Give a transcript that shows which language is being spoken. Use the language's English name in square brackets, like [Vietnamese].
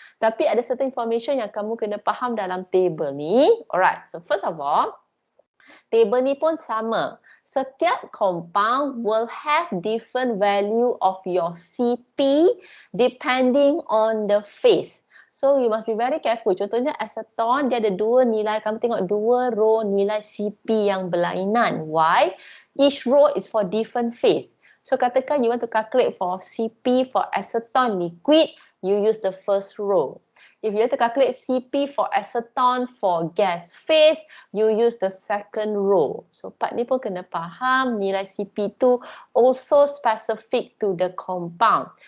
[Malay] Tapi ada certain information yang kamu kena faham dalam table ni. [English] Alright, so first of all, table [Malay] ni pun sama. [English] Setiap compound will have different value of your CP depending on the phase. So you must be very careful. [Malay] Contohnya acetone, dia ada dua nilai. Kamu tengok dua row nilai CP yang berlainan. [English] Why? Each row is for different phase. So katakan you want to calculate for CP for acetone liquid, you use the first row. If you want to calculate CP for acetone for gas phase, you use the second row. So part [Malay] ni pun kena faham nilai CP tu [English] also specific to the compound.